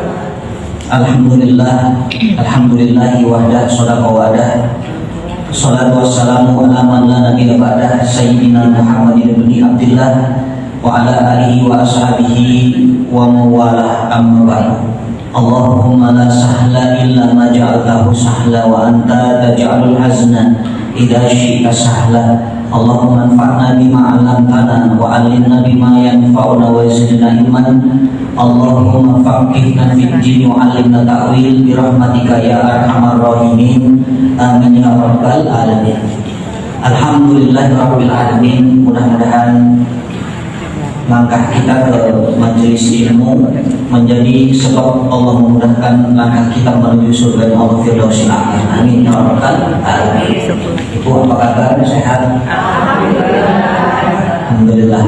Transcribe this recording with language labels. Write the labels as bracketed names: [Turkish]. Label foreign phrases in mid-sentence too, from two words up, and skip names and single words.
[Arabic] الحمد لله وحده صدق وعده. الصلاة والسلام على من لا نبي بعده سيدنا محمد بن عبد الله وعلى آله وأصحابه ومن والاه أما بعد. اللهم لا سهل إلا ما جعلته سهلا وأنت تجعل الحزن إذا شئت سهلا. اللهم انفعنا بما علمتنا وعلمنا بما ينفعنا وزدنا علما. اللهم فقهنا في الدين وعلمنا التأويل برحمتك يا أرحم الراحمين. آمين يا رب العالمين. Alhamdulillahirabbil alamin. [Indonesian] Mudah-mudahan langkah kita ke majelis ilmu menjadi sebab Allah memudahkan langkah kita menuju surga Allah Firdausil A'la. [Arabic] آمين يا رب العالمين. [Indonesian] Ibu apa kabar? Sehat? Alhamdulillah.